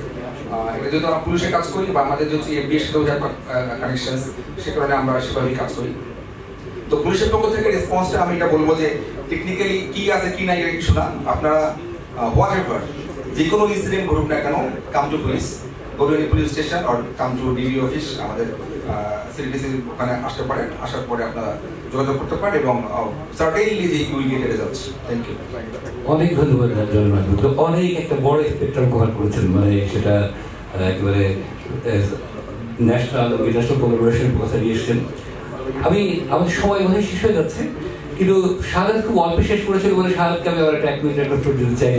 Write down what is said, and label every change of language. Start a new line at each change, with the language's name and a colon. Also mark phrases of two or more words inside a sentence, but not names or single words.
Bangla: এটা যেহেতু আমরা পুলিশে কাজ করি বা আমাদের যেহেতু এফবিআই সাথেও কানেকশন, সে কারণে আমরা সেভাবেই কাজ করি। তো পুলিশের পক্ষ থেকে রেসপন্সটা আমি এটা বলবো যে টেকনিক্যালি কি আছে কি নাই কিছু না, আপনারা
English: what ever
Bangla: যে কোনো ইনসিডেন্ট ঘটুক না কেন,
English: come to police, go to any police station or come to DV অফিস,
Bangla: আমাদের সিটিডিসি ওখানে আসতে পারেন। আসার পরে আপনারা যোগাযোগ করতে পারেন এবং সার্টেনলি যে
English: you will get results. thank you.
Bangla: অনেক ধন্যবাদ জনমাধ্যম, অনেক একটা বড় স্পেকট্রাম কভার করেছেন, মানে সেটা একেবারে
English: national international collaborationের
Bangla: কথা নিয়ে এসেছেন। আমি আমাদের সময় মনে শেষ হয়ে যাচ্ছে, কিন্তু শাহাদ খুব অল্প শেষ করেছিল বলে শাহাদকে আমি আবার একটা 1 মিনিট একটা উত্তর দিতে চাই।